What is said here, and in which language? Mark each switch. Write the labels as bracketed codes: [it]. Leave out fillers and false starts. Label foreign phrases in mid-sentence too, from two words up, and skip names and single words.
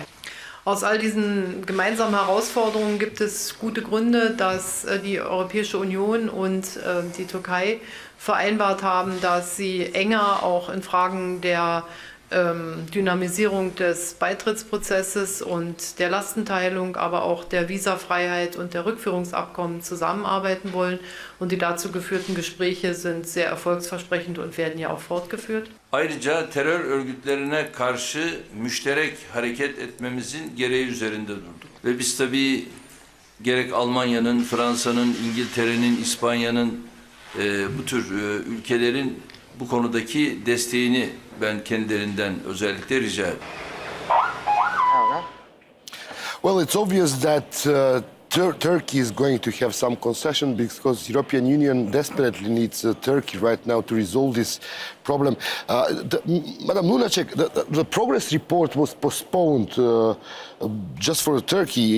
[de] Aus all diesen gemeinsamen Herausforderungen gibt es gute Gründe, dass die Europäische Union und die Türkei vereinbart haben, dass sie enger auch in Fragen der Dynamisierung des Beitrittsprozesses und der Lastenteilung, aber auch der Visafreiheit und der Rückführungsabkommen zusammenarbeiten wollen. Und die dazu geführten Gespräche sind sehr erfolgsversprechend und werden ja auch fortgeführt. [tr] Ayrıca terör örgütlerine karşı müşterek hareket etmemizin gereği üzerinde durduk. Ve biz tabii gerek Almanya'nın, Fransa'nın, İngiltere'nin, İspanya'nın bu tür ülkelerin bu konudaki desteğini ben kendilerinden özellikle rica ediyorum. [en] Well, it's obvious that Turkey is going to have some concession because European Union desperately needs Turkey right now to resolve this problem. Madam Lunacek, the progress report was postponed just for Turkey.